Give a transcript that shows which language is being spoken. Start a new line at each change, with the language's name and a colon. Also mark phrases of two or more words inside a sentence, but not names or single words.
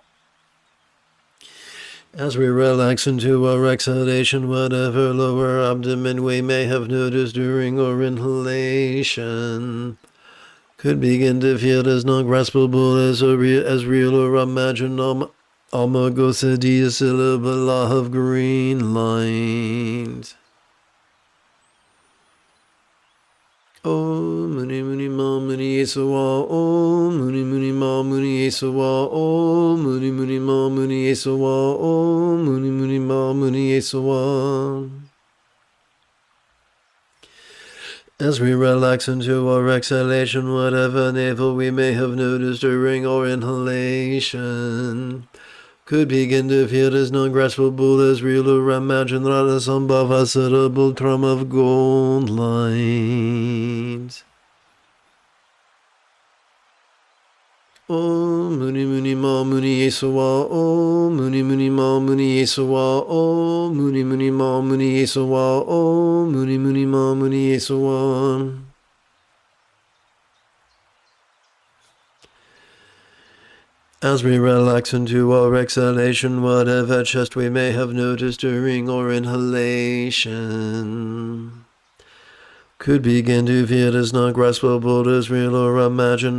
English: As we relax into our exhalation, whatever lower abdomen we may have noticed during our inhalation could begin to feel as non-graspable as real or imagined. Almagosa syllable of green light.
Sanskrit: Om Muni Muni Ma Muni Yesawa. Om Muni Muni Ma Muni Yesawa. Om Muni Muni Ma Muni Yesawa. Om Muni Muni Ma Muni Yesawa.
English: As we relax into our exhalation, whatever navel we may have noticed during our inhalation could begin to feel as non-graspable as real or imagined. Rana Sambhava Sarabal Tram of gold light.
Sanskrit: Om Muni Muni Ma Muni Yesawa. Om Muni Muni Ma Muni Yesawa. Om Muni Muni Ma Muni Yesawa. Om Muni Muni Ma Muni Yesawa.
English: As we relax into our exhalation, whatever chest we may have noticed during our inhalation could begin to feel as not graspable as real or imagined.